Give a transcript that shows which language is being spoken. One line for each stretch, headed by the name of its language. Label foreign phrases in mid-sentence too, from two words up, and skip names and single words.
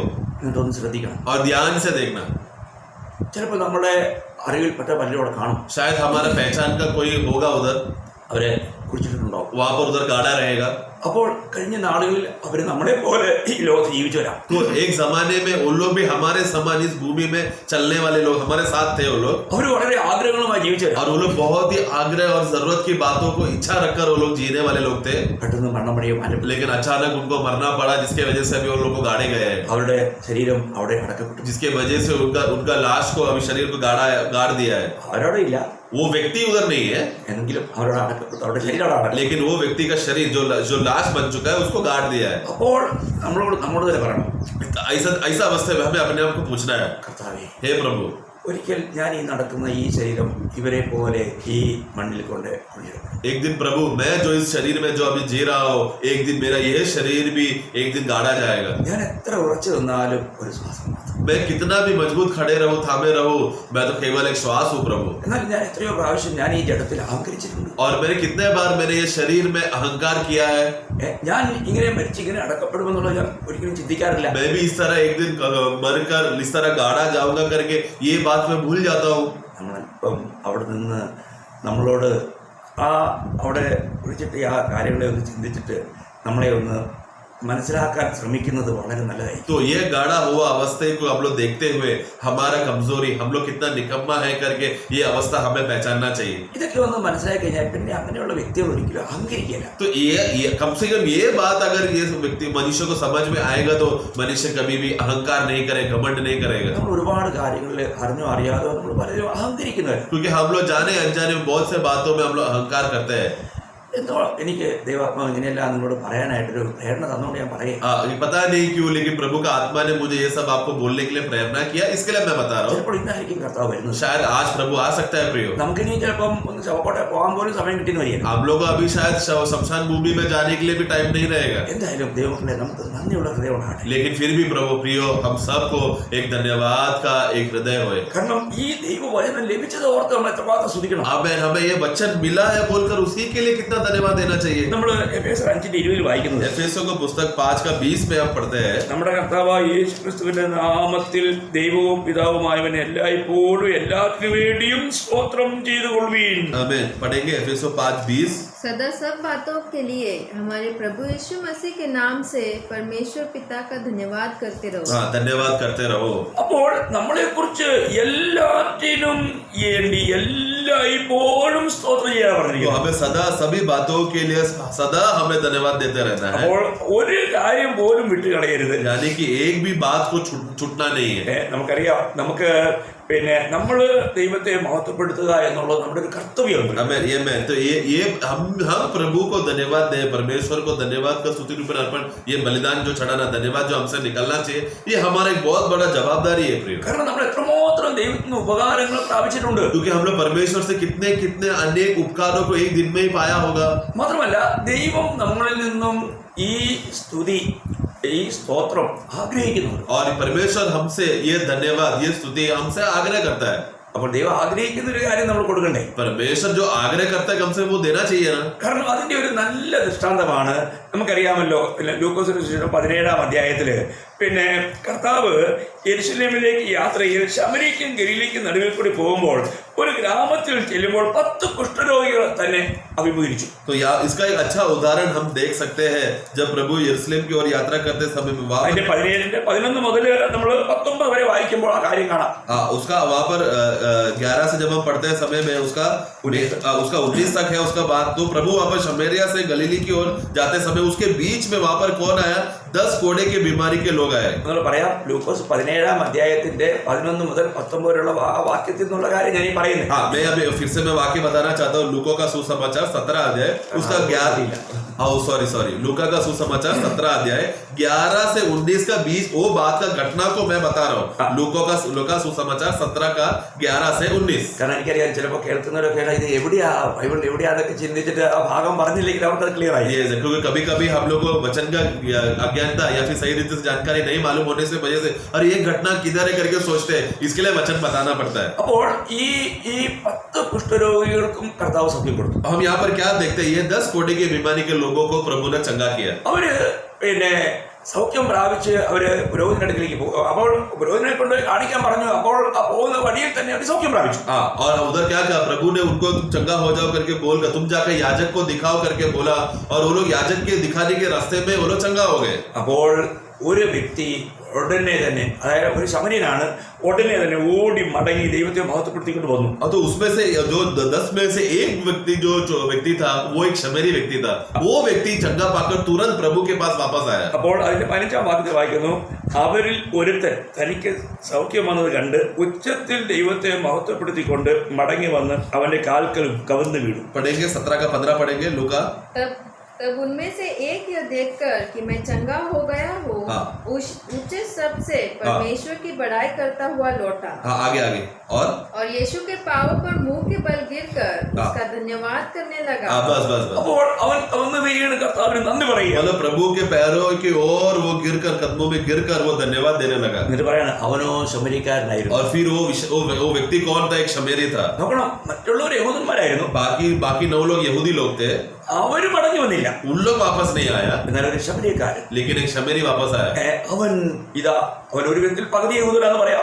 Malayalam: എന്നിട്ടൊന്ന് ശ്രദ്ധിക്കണം.
Hindi: और ध्यान से देखना।
Malayalam: ചിലപ്പോൾ നമ്മുടെ അറിവിൽപ്പെട്ട പലരും അവിടെ കാണും.
Hindi: शायद हमारा पहचान का कोई होगा उधर,
Malayalam: അവര് കുടിച്ചിട്ടുണ്ടോ?
Hindi: वहां पर उधर गाड़ा रहेगा।
Malayalam: അപ്പോൾ കഴിഞ്ഞ നാളുകളിൽ അവർ നമ്മളെ പോലെ ഈ ലോകത്ത് ജീവിച്ചവരാ.
Hindi: तो एक जमाने में उन लोग भी हमारे समान इस भूमि में चलने वाले लोग हमारे साथ थे। वो लोग
Malayalam: അവർ വളരെ ആഗ്രഹങ്ങളുമായി ജീവിച്ചവരാ.
Hindi: और वो लोग बहुत ही आग्रह और जरूरत की बातों को इच्छा रखकर वो लोग जीने वाले लोग थे।
Malayalam: പെട്ടെന്ന് മരണമടയോ മാറ്റപ്പെട്ടു.
Hindi: लेकिन अचानक उनको मरना पड़ा, जिसके वजह से अभी उन लोग को गाड़े गए हैं,
Malayalam: അവരുടെ ശരീരം അവിടെ അടക്കപ്പെട്ടു.
Hindi: जिसके वजह से उनका लाश को अभी शरीर को गाड़ दिया है।
Malayalam: അവരവിടെ ഇല്ല,
Hindi: वो व्यक्ति उधर नहीं है,
Malayalam: എങ്കിലും അവരോട് അടക്കപ്പെട്ടു. അവരുടെ ശരീരം അവിടെ അടക്കപ്പെട്ടു.
Hindi: लेकिन वो व्यक्ति का शरीर जो लाश बन चुका है उसको गाड़ दिया है।
Malayalam: അപ്പോൾ നമ്മോട് തന്നെ പറയണം,
Hindi: ऐसा अवस्था में हमें अपने आप को पूछना है,
Malayalam: കർത്താവേ,
Hindi: हे प्रभु,
Malayalam: ഒരിക്കൽ ഞാൻ ഈ നടക്കുന്ന ഈ ശരീരം ഇവരെ പോലെ ഈ മണ്ണിൽ കൊണ്ട് കുഴിയിടും.
Hindi: एक दिन प्रभु मैं जो इस शरीर में जो अभी जी रहा हूँ, एक दिन मेरा यह शरीर भी एक दिन गाड़ा जाएगा।
Malayalam: ഞാൻ എത്ര ഉറച്ചു നിന്നാലും ഒരു ശ്വാസം മാത്രം.
Hindi: मैं कितना भी मजबूत खड़े रहूं, थामे रहूं, मैं तो केवल एक श्वास हूँ प्रभु।
Malayalam: എന്നാൽ ഞാൻ എത്രയോ പ്രാവശ്യം ഞാൻ ഈ ജഡത്തിൽ അഹങ്കരിച്ചിട്ടുണ്ട്.
Hindi: और मैंने कितने बार मैंने ये शरीर में अहंकार किया है।
Malayalam: ഞാൻ ഇങ്ങനെ മരിച്ച് ഇങ്ങനെ അടക്കപ്പെടുമെന്നുള്ളത് ഞാൻ ഒരിക്കലും ചിന്തിക്കാറില്ല.
Hindi: मैं भी इस तरह एक दिन मरकर इस तरह गाड़ा जाऊंगा करके ये बात मैं भूल जाता हूँ।
Malayalam: നമ്മളിപ്പം അവിടെ നിന്ന് നമ്മളോട് അവിടെ വിളിച്ചിട്ട് ആ കാര്യങ്ങളെ ഒന്ന് ചിന്തിച്ചിട്ട് നമ്മളെ ഒന്ന് മനസ്സിലാക്കാൻ ശ്രമിക്കുന്നത് വളരെ നല്ലതായി.
Hindi: तो ये गाड़ा हुआ अवस्था को हम लोग देखते हुए हमारा कमजोरी, हम लोग कितना निकम्मा है करके ये अवस्था हमें पहचानना चाहिए।
Malayalam: ഇതൊക്കെ ഒന്ന് മനസ്സിലാക്കി കഴിഞ്ഞാൽ പിന്നെ അങ്ങനെയുള്ള വ്യക്തികൾ ഒരിക്കലും അഹങ്കരിക്കില്ല.
Hindi: तो ये कम से कम ये बात अगर ये व्यक्ति मनुष्य को समझ में आएगा तो मनुष्य कभी भी अहंकार नहीं करेगा, घमंड नहीं करेगा।
Malayalam: നമ്മൾ ഒരുപാട് കാര്യങ്ങളിൽ അറിഞ്ഞോ അറിയാതോ നമ്മൾ പലരും അഹങ്കരിക്കുന്നവർ.
Hindi: क्योंकि हम लोग जाने अनजाने में बहुत से बातों में हम लोग अहंकार करते हैं।
Malayalam: എന്തോ എനിക്ക് ദൈവാത്മാവ് ഇങ്ങനെയെല്ലാം നിങ്ങളോട് പറയാനായിട്ടൊരു പ്രേരണ തന്നുകൊണ്ട് ഞാൻ പറയും.
Hindi: पता नहीं क्यों, लेकिन प्रभु का आत्मा ने मुझे ये सब आपको बोलने के लिए प्रेरणा किया, इसके लिए मैं बता रहा हूँ।
Malayalam: ചിലപ്പോൾ ഇന്നായിരിക്കും കർത്താവ് വരുന്നത്.
Hindi: शायद आज प्रभु आ सकता है प्रियो।
Malayalam: നമുക്കിനി ചിലപ്പം ഒന്ന് ശവക്കോട്ടെ പോകാൻ പോലും സമയം കിട്ടിയെന്ന് വരികയില്ല.
Hindi: हम लोग को अभी शायद शमशान भूमि में जाने के लिए भी टाइम नहीं रहेगा।
Malayalam: എന്തായാലും ദൈവമക്കളെ നമുക്ക് നന്ദിയുള്ള ഹൃദയം ഉണ്ടാകട്ടെ.
Hindi: लेकिन फिर भी प्रभु प्रियो, हम सबको एक धन्यवाद का एक हृदय होए।
Malayalam: കാരണം ഈ ദൈവവചനം ലഭിച്ചത് ഓർത്ത് നമ്മൾ എത്രമാത്രം സ്തുതിക്കണം.
Hindi: हमें ये वचन मिला है बोलकर उसी के लिए कितना धन्यवाद देना चाहिए।
Malayalam: നമ്മൾ എഫേസർ 5:20 വായിക്കുന്നത്,
Hindi: एफेसों को पुस्तक 5:20 में हम पढ़ते हैं,
Malayalam: നമ്മുടെ കർത്താവായ യേശു ക്രിസ്തുവിന്റെ നാമത്തിൽ ദൈവവും പിതാവുമായവനെ എല്ലായ്പ്പോഴും എല്ലാത്തിനു വേണ്ടിയും സ്തോത്രം ചെയ്തുകൊള്ളുവീൻ.
Hindi: आमीन। पढ़ेंगे एफेसों 5:20। सदा सब बातों के लिए हमारे प्रभु यीशु मसीह के नाम से परमेश्वर पिता का धन्यवाद करते रहो। हाँ, धन्यवाद करते रहो।
Malayalam: അപ്പോൾ നമ്മളെ കുറിച്ച് എല്ലാറ്റിനും വേണ്ടി എല്ലായ്പ്പോഴും സ്തോത്രം ചെയ്യാൻ
Hindi: तो
Malayalam: പറഞ്ഞിരിക്കുന്നു.
Hindi: हमें सदा सभी बातों के लिए सदा हमें धन्यवाद देते रहना है।
Malayalam: അപ്പോൾ ഒരു കാര്യം പോലും വിട്ടുകളയരുത്.
Hindi: यानी कि एक भी बात को छूटना नहीं है।
Malayalam: നമുക്കറിയാം, നമുക്ക് പിന്നെ നമ്മള് ദൈവത്തെ മഹത്വപ്പെടുത്തുക എന്നുള്ളത് നമ്മുടെ ഒരു കർത്തവ്യമുണ്ട്.
Hindi: तो ये हम प्रभु को धन्यवाद दे, परमेश्वर को धन्यवाद का स्तुति रूप में अर्पण, ये बलिदान जो चढ़ाना, धन्यवाद जो हमसे निकलना चाहिए, ये हमारा एक बहुत बड़ा जवाबदारी है प्रिय।
Malayalam: കാരണം നമ്മൾ എത്രമാത്രം ദൈവത്തിന് ഉപകാരങ്ങൾ പ്രാപിച്ചിട്ടുണ്ട്.
Hindi: क्योंकि हम लोग परमेश्वर से कितने कितने अनेक उपकारों को एक दिन में ही पाया होगा।
Malayalam: മാത്രമല്ല ദൈവം നമ്മളിൽ നിന്നും ഈ സ്തുതി, ഈ സ്തോത്രം ആഗ്രഹിക്കുന്നുണ്ട്.
Hindi: और परमेश्वर हमसे ये धन्यवाद, ये स्तुति हमसे आग्रह करता है।
Malayalam: അപ്പോൾ ദൈവം ആഗ്രഹിക്കുന്ന ഒരു കാര്യം നമ്മൾ കൊടുക്കണ്ടേ?
Hindi: परमेश्वर जो आग्रह करता है हमसे वो देना चाहिए ना।
Malayalam: കാരണം അതിന്റെ ഒരു നല്ല ദൃഷ്ടാന്തമാണ് നമുക്കറിയാമല്ലോ, ലൂക്കോസിന്റെ സുവിശേഷം 17-ാം അധ്യായത്തില് പിന്നെ കർത്താവ് യെരുശലേമിലേക്ക് യാത്രയിൽ ശമര്യക്കും ഗലീലയ്ക്കും നടുവിൽ കൂടി പോകുമ്പോൾ ഒരു ഗ്രാമത്തിൽ ചെല്ലുമ്പോൾ 10 കുഷ്ഠരോഗികൾ തന്നെ അഭിമുഖീകരിച്ചു.
Hindi: तो इसका एक अच्छा उदाहरण हम देख सकते हैं जब प्रभु यरूशलेम की ओर यात्रा करते समय में
Malayalam: അതിന്റെ 17 മുതൽ നമ്മൾ 19 വരെ വായിക്കുമ്പോൾ ആ കാര്യം കാണാം.
Hindi: उसका वहां पर 11 से जब हम पढ़ते हैं समय में उसका 19 तक है उसका बात। तो प्रभु वहां पर शमरिया से गलीली की ओर जाते समय उसके बीच में वहां पर कौन आया? 10 कोड़े की बीमारी के लोग आए।
Malayalam: നമ്മൾ പറയാം, ലൂക്കോസ് 17-ാം അധ്യായത്തിന്റെ 11 മുതൽ 19 വരെയുള്ള ആ വാക്യത്തിൽ നിന്നുള്ള കാര്യം ഞാൻ ഈ പറയുന്നത്.
Hindi: हाँ, मैं अभी फिर से मैं वाक्य बताना चाहता हूँ। लूका का सुसमाचार 17 अध्याय उसका 11 सॉरी लूका का सुसमाचार 17 अध्याय 11 से 19 का बीच वो बात का घटना को मैं बता रहा हूँ। लूका सुसमाचार 17 का 11 से 19।
Malayalam: കാരണം എനിക്കറിയാം, ചിലപ്പോൾ കേൾക്കുന്നവരൊക്കെ ഇത് എവിടെയാ, ബൈബിൾ എവിടെയാന്നൊക്കെ ചിന്തിച്ചിട്ട് ആ ഭാഗം പറഞ്ഞില്ലെങ്കിൽ അവർക്ക് ക്ലിയർ ആയി.
Hindi: क्योंकि कभी कभी हम लोग को वचन का अज्ञानता या फिर सही रीति से जानकारी नहीं मालूम होने से वजह से और ये घटना किधर है करके सोचते हैं, इसके लिए वचन बताना पड़ता है।
Malayalam: അപ്പോൾ ഈ 10 കുഷ്ഠരോഗികൾക്കും കർത്താവ് സൗഖ്യം കൊടുത്തു.
Hindi: हम यहाँ पर क्या देखते हैं? ये 10 कोड़े की बीमारी के लोगों को प्रभु ने चंगा किया।
Malayalam: അവര് പിന്നെ സൗഖ്യം പ്രാപിച്ച് അവര് പുരോഹിതന്റെ അടുക്കിലേക്ക് പോകും. അപ്പോൾ പുരോഹിതനെ കൊണ്ട് കാണിക്കാൻ പറഞ്ഞു. അപ്പോൾ ആ പോകുന്ന വഴിയിൽ തന്നെ അവർ സൗഖ്യം പ്രാപിച്ചു.
Hindi: हाँ, और उधर क्या कहा प्रभु ने उनको तुम चंगा हो जाओ करके बोलकर तुम जाकर याजक को दिखाओ करके बोला और वो लोग याजक के दिखाने के रास्ते में वो लोग चंगा हो गए.
Malayalam: അപ്പോൾ ഒരു വ്യക്തി ഉടനെ തന്നെ, അതായത് ഒരു ശമര്യനാണ്, ഉടനെ തന്നെ ഓടി മടങ്ങി ദൈവത്തെ മഹത്വപ്പെടുത്തിക്കൊണ്ട് വന്നു.
Hindi: तो उसमें से जो 10 में से एक व्यक्ति जो व्यक्ति था वो एक शमेरी व्यक्ति था. वो व्यक्ति चंगा पाकर तुरंत प्रभु के पास वापस आया.
Malayalam: അപ്പോൾ അതിന്റെ 15-ാം വാക്യത്തിൽ വായിക്കുന്നു, അവരിൽ ഒരുത്തൻ തനിക്ക് സൗഖ്യം വന്നത് കണ്ട് ഉച്ചത്തിൽ ദൈവത്തെ മഹത്വപ്പെടുത്തിക്കൊണ്ട് മടങ്ങി വന്ന് അവന്റെ കാൽക്കലും കവിന്ന് വീണു.
Hindi: पढ़ेंगे 17 का 15 पढ़ेंगे लूका. तब उनमें से एक यह देखकर कि मैं चंगा हो गया हूँ, हाँ। ऊंचे शब्द से परमेश्वर की बड़ाई करता हुआ लौटा. हाँ, आगे और यीशु के पांवों पर मुंह के बल गिरकर उसका धन्यवाद करने लगा. बस
Malayalam: അപ്പോൾ അവൻ വീണ് കർത്താവിന് നന്ദി പറയുക.
Hindi: मतलब प्रभु के पैरों की ओर वो गिरकर कदमों में गिरकर वो धन्यवाद देने लगा.
Malayalam: എന്നിട്ട് പറയാണ്, അവനോ ശമരിക്കാരനായിരുന്നു.
Hindi: और फिर वो व्यक्ति कौन था? एक शमेरी था.
Malayalam: നോക്കണം, മറ്റുള്ളവർ യഹൂദന്മാരായിരുന്നു.
Hindi: बाकी 9 लोग यहूदी लोग थे.
Malayalam: അവര് മടങ്ങി വന്നില്ല.
Hindi: उन लोग वापस नहीं आया,
Malayalam: എന്നാൽ ഒരു ശമരിക്കാരൻ,
Hindi: लेकिन एक शमेरी वापस आया.
Malayalam: അവൻ അവൻ ഒരു വിധത്തിൽ പകുതി യഹൂദനാന്ന് പറയാം.